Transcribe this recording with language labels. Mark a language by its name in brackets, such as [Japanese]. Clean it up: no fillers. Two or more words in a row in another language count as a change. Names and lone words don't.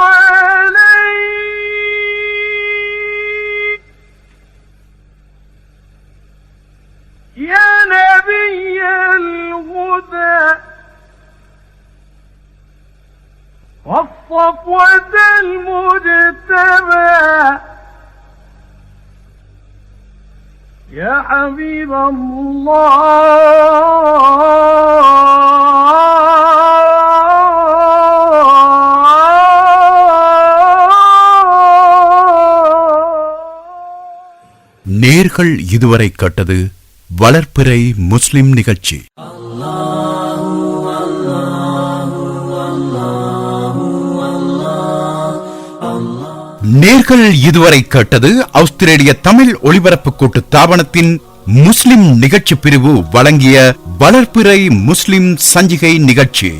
[Arabic] عليك يا نبي الهدى والصفوة المجتبى يا حبيب الله [Tamil] நேர்கள் இதுவரை கேட்டது வளர்ப்பிறை முஸ்லிம் நிகழ்ச்சி. நேர்கள் இதுவரை கேட்டது ஆஸ்திரேலிய தமிழ் ஒலிபரப்பு கூட்டு தாபனத்தின் முஸ்லிம் நிகழ்ச்சி பிரிவு வழங்கிய வளர்ப்பிறை முஸ்லிம் சஞ்சிகை நிகழ்ச்சி.